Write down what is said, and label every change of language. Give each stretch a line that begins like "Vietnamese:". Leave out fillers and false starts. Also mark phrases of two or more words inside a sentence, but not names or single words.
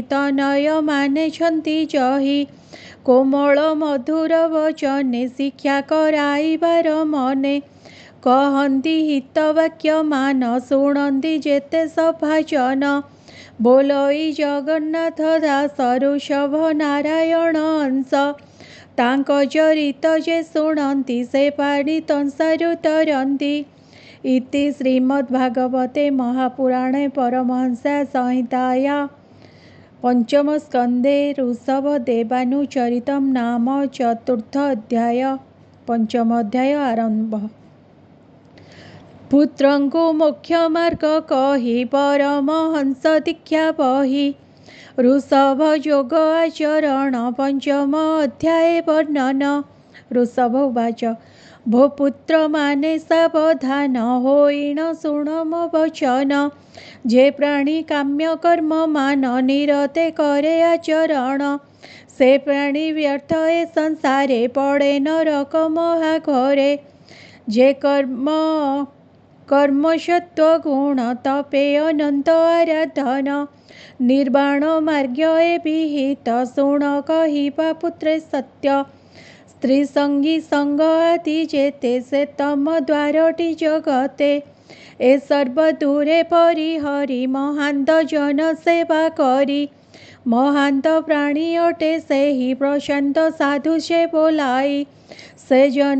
Odia: ତନୟ ମାନେ ଛନ୍ତି ଜହି କୋମଳ ମଧୁର ବଚନେ ଶିକ୍ଷା କରାଇବାର ମନେ କହନ୍ତି ହିତ ବାକ୍ୟ ମାନ ଶୁଣନ୍ତି ଜେତେ ସଭାଜନ ବୋଲଇ ଜଗନ୍ନାଥ ଦାସ ଋଷଭ ନାରାୟଣ ଅଂଶ ତାଙ୍କ ଚରିତ ଜେ ଶୁଣନ୍ତି ସେ ପାଡ଼ି ତନ୍ସାରୁ ତରନ୍ତି
Sanskrit: इति श्रीमद्भागवते महापुराणे परमहंसा संहिताया पंचम स्कंदे ऋषभदेवानुचरितं नाम चतुर्थ अध्याय
Odia: ପଞ୍ଚମ ଅଧ୍ୟାୟ ଆରମ୍ଭ। ପୁତ୍ରଙ୍କୁ ମୁଖ୍ୟ ମାର୍ଗ କହି ପରମହଂସ ଦୀକ୍ଷା ବହି ଋଷଭ ଯୋଗ ଆଚରଣ ପଞ୍ଚମ ଅଧ୍ୟାୟ ବର୍ଣ୍ଣନ। ଋଷଭ ଉବାଚ ଭୋ ପୁତ୍ର ମାନେ ସାବଧାନ ହୋଇଣ ଶୁଣ ମୋ ବଚନ ଜେ ପ୍ରାଣୀ କାମ୍ୟ କର୍ମ ମାନ ନିରତେ କରେ ଆଚରଣ ସେ ପ୍ରାଣୀ ବ୍ୟର୍ଥ ଏ ସଂସାରେ ପଡ଼େ ନରକ ମହାଘରେ ଜେ କର୍ମ ସତ୍ୱ ଗୁଣ ତପେ ଅନନ୍ତ ଆରାଧନ ନିର୍ବାଣ ମାର୍ଗ ଏ ବିହିତ ଶୁଣ କହିବା ପୁତ୍ରେ ସତ୍ୟ ସ୍ତ୍ରୀ ସଙ୍ଗୀ ସଙ୍ଗ ଆଦି ଜେତେ ସେ ତମ ଦ୍ୱାରଟି ଜଗତେ ଏ ସର୍ବ ଦୂରେ ପରିହରି ମହାନ୍ତ ଜନ ସେବା କରି ମହାନ୍ତ ପ୍ରାଣୀ ଅଟେ ସେ ହି ପ୍ରଶାନ୍ତ ସାଧୁ ସେ ବୋଲାଇ ସେ ଜନ